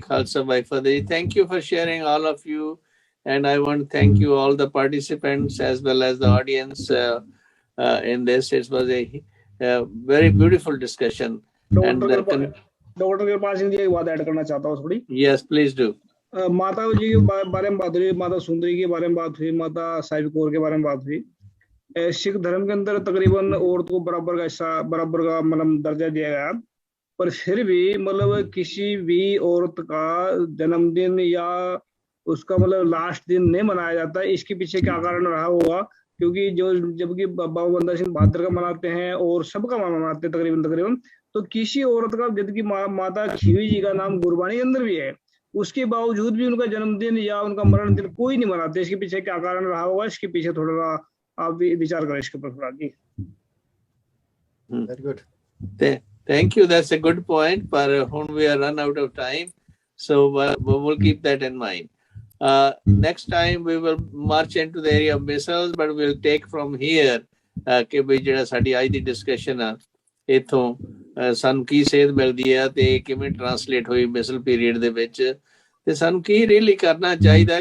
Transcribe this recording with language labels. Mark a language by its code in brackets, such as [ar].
[en] Khalsa, Bhai Fateh, thank you for sharing, all of you, and I want to thank you all the participants as well as the audience in this. It was a very beautiful discussion. [hi] Doctor कृपाल सिंह जी एक बात add करना चाहता हूँ थोड़ी। [en] Yes, please do. [hi] माता जी के बारे में बात हुई, माता सुंदरी के बारे में बात हुई, माता साहिब कौर के बारे में बात हुई। सिख धर्म के अंदर तकरीबन औरत को बराबर का मतलब दर्जा दिया गया, पर फिर भी मतलब किसी भी औरत का जन्मदिन या उसका मतलब लास्ट दिन नहीं मनाया जाता। इसके पीछे क्या कारण रहा होगा? क्योंकि जबकि बाबा बंदा सिंह बहादुर का मनाते हैं और सबका मनाते हैं तकरीबन, तो किसी औरत का, जबकि माता खीवी जी का नाम गुरबाणी के अंदर भी है, उसके बावजूद भी उनका जन्मदिन या उनका मरण दिन कोई नहीं मनाते। इसके पीछे क्या कारण रहा होगा? इसके पीछे थोड़ा आप भी विचार करें इसके ऊपर थोड़ा जी। [en] Very good. Thank you. That's a good point. But when we are run out of time, so we will keep that in mind. Next time we will march into the area of missiles, but we'll take from here [pa] ਕਿ ਵੀ ਜਿਹੜਾ ਸਾਡੀ ਅੱਜ ਦੀ discussion ਆ, ਇਥੋਂ ਸਾਨੂੰ ਕੀ ਸੇਧ ਮਿਲਦੀ ਆ ਤੇ ਕਿਵੇਂ ਟਰਾਂਸਲੇਟ ਹੋਈ ਮਿਸਲ ਪੀਰੀਅਡ ਦੇ ਵਿੱਚ, ਤੇ ਸਾਨੂੰ ਕੀ ਰੀਅਲੀ ਕਰਨਾ ਚਾਹੀਦਾ।